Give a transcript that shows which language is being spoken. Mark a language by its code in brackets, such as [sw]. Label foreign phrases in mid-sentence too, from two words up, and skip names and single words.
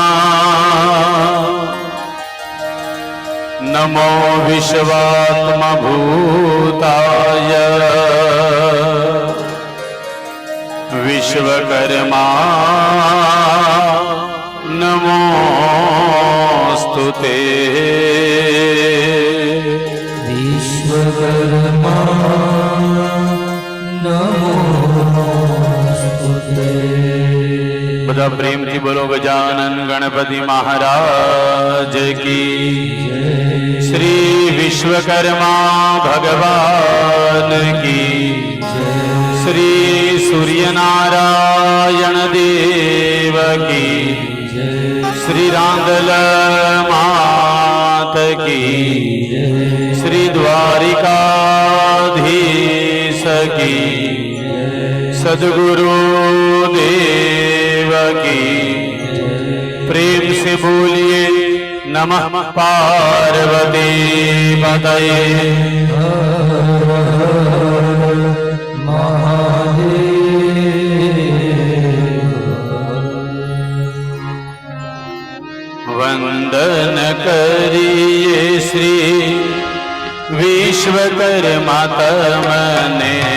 [sa] नमो विश्वात्मभूताय विश्वकर्मा नमोस्तु ते। विश्वकर्मा नमोस्तु ते। [gu] બધા પ્રેમથી બોલો ગજાનન ગણપતિ મહારાજ કી શ્રી વિશ્વકર્મા ભગવાન કી શ્રી સૂર્યનારાયણ દેવ કી શ્રી રાંદલ માત કી શ્રી દ્વારિકાધીશ કી [hi] सद्गुरु देव की। प्रेम से बोलिए नमः पार्वती पतये। वंदन करिए श्री विश्वकर्मा तमने।